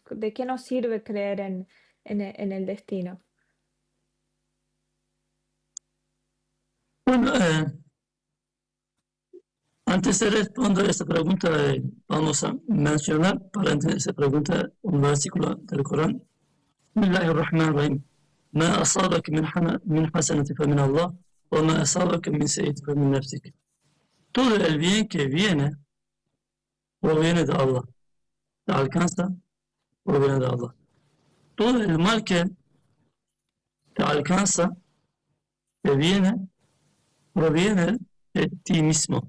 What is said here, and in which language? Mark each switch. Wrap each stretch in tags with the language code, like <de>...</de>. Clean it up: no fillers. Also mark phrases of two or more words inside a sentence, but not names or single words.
<es>¿De qué nos sirve creer en el destino? Bueno, antes de responder esta pregunta, vamos a mencionar para entender esta pregunta un versículo del Corán.</es> <ar>بسم الله الرحمن الرحيم ما أصابك من حسنة فمن الله وما أصابك من سيئة فمن نفسك.</ar> <es>Todo el bien que viene proviene de Allah, te alcanza, proviene de Allah. Todo el mal que te alcanza, te viene, proviene de ti mismo.</es>